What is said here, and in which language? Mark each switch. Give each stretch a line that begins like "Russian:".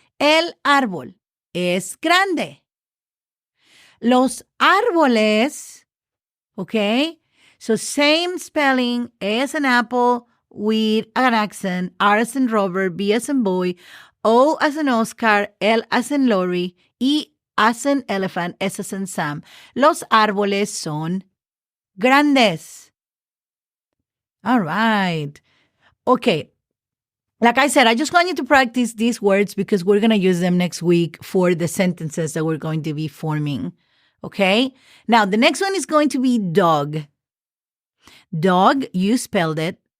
Spanish: El árbol es grande. Los árboles, okay?
English: So same spelling, A as an apple with an accent, R as in Robert, B as in boy, O as in Oscar, L as in Lori, E as in elephant, S as in Sam.
Spanish: Los árboles son grandes.
English: All right. Okay. Like I said, I just want you to practice these words because we're going to use them next week for the sentences that we're going to be forming. Okay? Now, the next one is going to be dog. Dog, you spelled it.